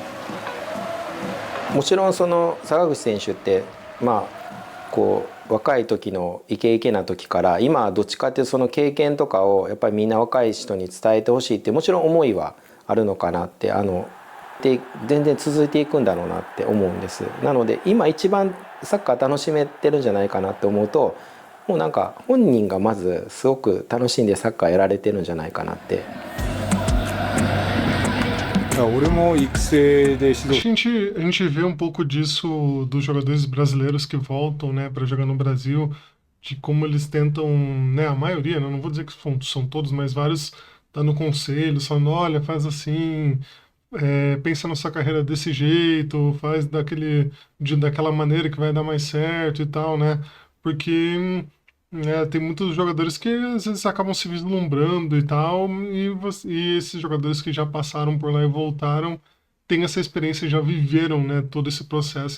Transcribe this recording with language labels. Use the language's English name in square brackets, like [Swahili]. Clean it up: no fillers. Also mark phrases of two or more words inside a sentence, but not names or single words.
[Japanese] もちろんその坂口選手ってまあこう若い時のイケイケな時から今はどっちかっていうとその経験とかをやっぱりみんな若い人に伝えてほしいってもちろん思いはあるのかなってで全然続いていくんだろうなって思うんです。なので今一番サッカー楽しめてるんじゃないかなって思うと、もうなんか本人がまずすごく楽しんでサッカーやられてるんじゃないかなって。俺も育成で指導。 [Portuguese] A gente vê um pouco disso dos jogadores brasileiros que voltam, né, para jogar no Brasil, de como eles tentam, né, a maioria, né, não vou dizer que são todos, mas vários dando conselhos, falando, olha, faz assim, pensa na sua carreira desse jeito, faz daquela maneira que vai dar mais certo e tal, né, porque tem muitos jogadores que às vezes acabam se vislumbrando e tal, e esses jogadores que já passaram por lá e voltaram têm essa experiência, já viveram, né, todo esse processo.